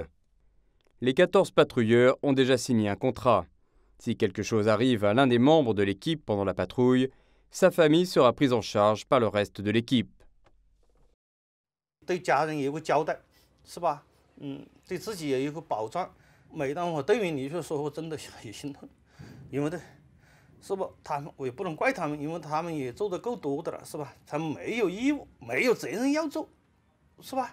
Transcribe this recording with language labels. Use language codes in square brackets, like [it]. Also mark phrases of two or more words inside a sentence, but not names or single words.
[fr] Les 14 patrouilleurs ont déjà signé un contrat. Si quelque chose arrive à l'un des membres de l'équipe pendant la patrouille, sa famille sera prise en charge par le reste de l'équipe. [zh] 对家人有个交代，是吧？对自己也有个保障。每当我队员离去的时候，我真的很心疼，因为是不，他们我也不能怪他们，因为他们也做得够多的了，是吧？他们没有义务，没有责任要做，是吧？